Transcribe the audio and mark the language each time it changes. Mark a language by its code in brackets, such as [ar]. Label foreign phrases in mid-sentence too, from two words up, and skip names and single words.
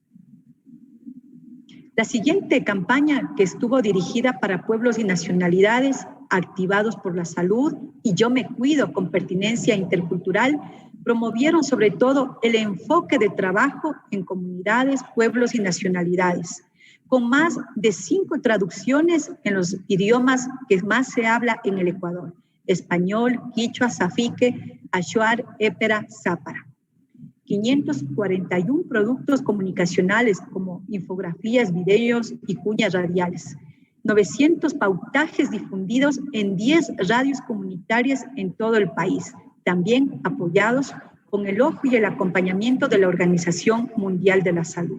[es] La siguiente campaña, que estuvo dirigida para pueblos y nacionalidades activados por la salud y Yo me cuido con pertinencia intercultural, promovieron sobre todo el enfoque de trabajo en comunidades, pueblos y nacionalidades, con más de 5 traducciones en los idiomas que más se habla en el Ecuador: español, quichua, zafique, achuar, épera, zápara. 541 productos comunicacionales como infografías, videos y cuñas radiales. 900 pautajes difundidos en 10 radios comunitarias en todo el país, también apoyados con el ojo y el acompañamiento de la Organización Mundial de la Salud.